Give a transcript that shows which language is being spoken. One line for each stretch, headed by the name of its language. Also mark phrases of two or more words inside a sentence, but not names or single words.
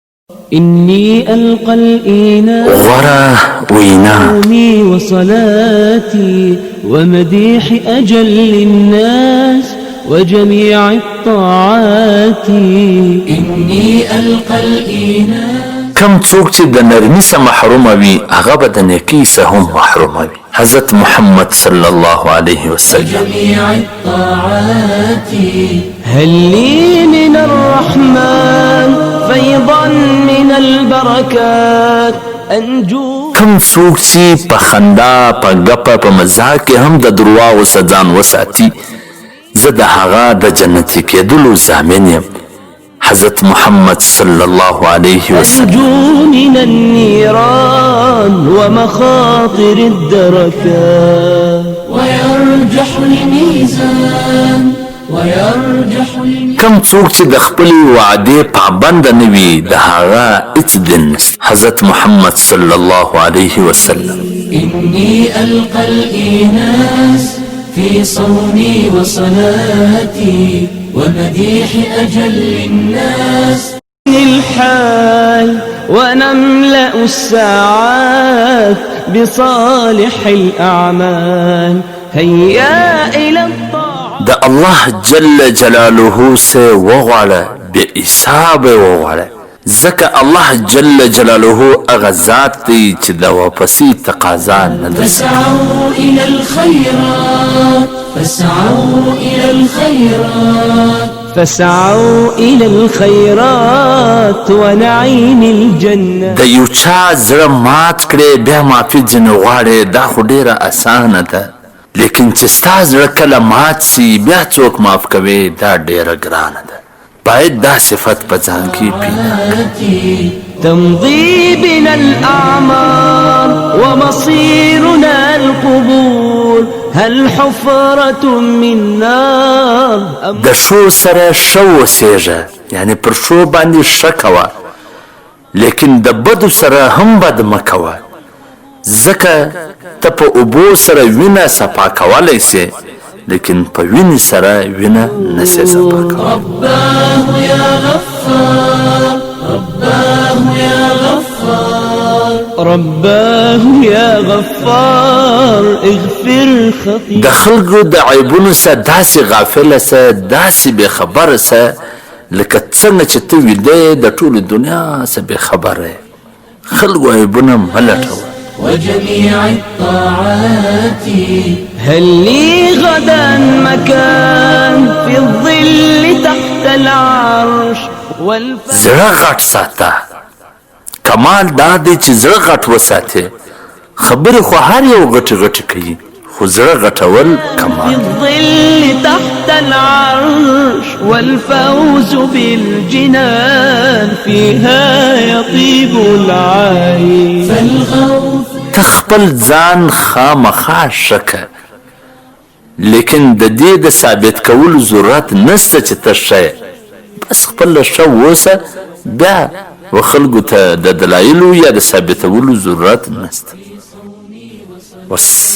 Arabic: إني ألقى الإيمان
Pashto: غورا وینا
Arabic: صومي وصلاتي ومديح أجل الناس وجميع الطاعات إني ألقى الإيمان
Pashto: کم څوک چې د نرمي څخه محروم وي هغه به د نیکۍ څخه هم محروم وي. حضرت محمد
Arabic: صلی الله علیه وسلم جميع الطاعات هل لي من الرحمن فيضا من البركات أنجو
Pashto: کم څوک چې په خندا په ګپه په مزاح کې هم د درواغو څخه ځان وساتي زه د هغه د جنتي کېدلو ضامن یم. حضرت محمد
Arabic: صلی الله علیه وسلم أنجو من النيران ومخاطر الدركات ويرجح الميزان ويرجح الميزان
Pashto: کم څوک چې د خپلې وعدې پابند نه وي د هغه هېڅ دین نشته. حضرت محمد
Arabic: صلی الله علیه وسلم إني ألقى الإيناس في صومي وصلاتي ومديح أجل الناس الحال ونملأ الساعات بصالح الأعمال هيا إلى الطاعة
Pashto: د
Arabic: الله جل جلاله
Pashto: سه وغواړه بې حسابه وغواړه ځکه
Arabic: الله جل جلاله
Pashto: هغه ذات دی چې د واپسي تقاضا نه لري.
Arabic: فاسعوا إلى الخيرات فاسعوا إلى الخيرات فاسعوا إلى الخيرات ونعيم الجنة.
Pashto: د یو چا زړه مات کړې بیا معافي ځینې غواړې دا خو ډېره اسانه ده لیکن چې ستا زړه کله مات سي بیا څوک معاف کوي دا ډېره ګرانه ده. باید دا صفت په ځان کې پیدا
Arabic: تمضي بنا الأعمار ومصيرنا القبور هل حفرة من نار
Pashto: د شو سره شو وسېږه یعنی پر شو باندې ښه کوه لیکن د بدو سره هم بد مه کوه ځکه ته په اوبو سره وینه صفا کولی سې لیکن په وینې سره وینه نسې صفا کولی.
Arabic: رباه يا غفار رباه يا غفار رباه يا غفار اغفر خطيئتي.
Pashto: د خلکو د عیبونو سه داسې غافله سه داسې بې خبره سه لکه څنګه چې ته ویده د ټولې دنیا سه بې خبره یې. خلکو عیبونه مه لټوه.
Arabic: وجميع الطاعات هل لي غدا مكان في الظل تحت العرش
Pashto: زړه غټ ساته کمال دا دی چې زړه غټ وساتې خبرې خو هر یو غټې غټې کوي خو زړه غټول کمال.
Arabic: في الظل تحت العرش والفوز بالجنان فيها يطيب العيش فالغوث.
Pashto: ته خپل ځان خامخا شکه لیکن د دې د ثابت کولو ضرورت نشته چې ته ښه بس خپل ښه اوسه بیا و خلکو ته د دلایلو یا د ثابتولو ضرورت نشته.